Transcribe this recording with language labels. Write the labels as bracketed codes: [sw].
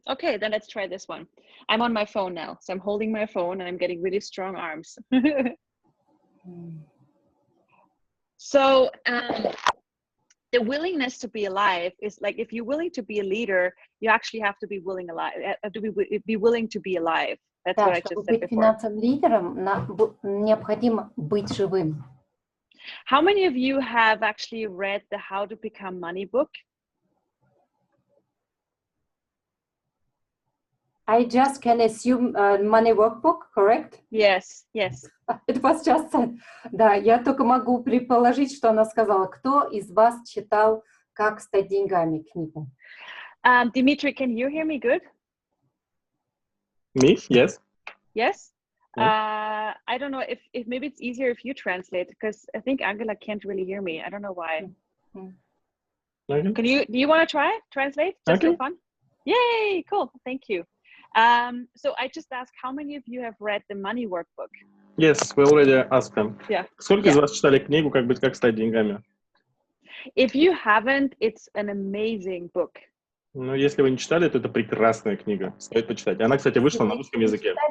[en] Okay, then let's try this one. I'm on my phone now. So I'm holding my phone and I'm getting really strong arms. So the willingness to be alive is like, if you're willing to be a leader, you actually have to be willing to be willing to be alive. That's what I just said before. [ru] Чтобы быть финансовым лидером, необходимо быть живым. [en] How many of you have actually read the How to Become Money book? I just can assume money workbook, correct? Yes, yes. It was just, [ru] да, я только могу предположить, что она сказала. Кто из вас читал «Как стать деньгами» книгу? [en] Dimitri, can you hear me good? Me? Yes. Yes? Yeah. I don't know if maybe it's easier if you translate, because I think Angela can't really hear me. I don't know why. Okay. Do you want to try translate just Okay. for fun? Yay, cool, thank you. So I just asked, how many of you have read the Money Workbook? Yes, we already asked them. Yeah. [ru] Сколько из вас читали книгу «Как стать деньгами»? [en] If you haven't, it's an amazing book. [ru] Ну, если вы не читали, то это прекрасная книга. Стоит почитать. Она, кстати, вышла на русском языке.